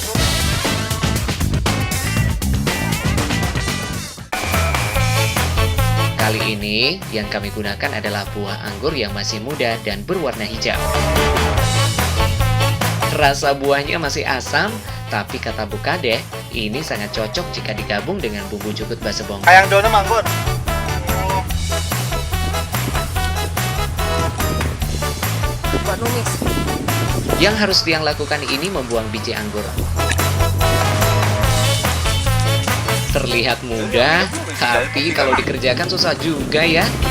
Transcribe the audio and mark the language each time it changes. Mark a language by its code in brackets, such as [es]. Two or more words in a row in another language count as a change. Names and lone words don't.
[id] Kali ini yang kami gunakan adalah buah anggur yang masih muda dan berwarna hijau. Rasa buahnya masih asam, tapi kata Bu Kadek, ini sangat cocok jika digabung dengan bumbu jukut bakso bongkot. Ayang daunnya manggur. Buat numis. Yang harus Tiang lakukan ini membuang biji anggur. Terlihat mudah, Tapi kalau dikerjakan susah juga ya.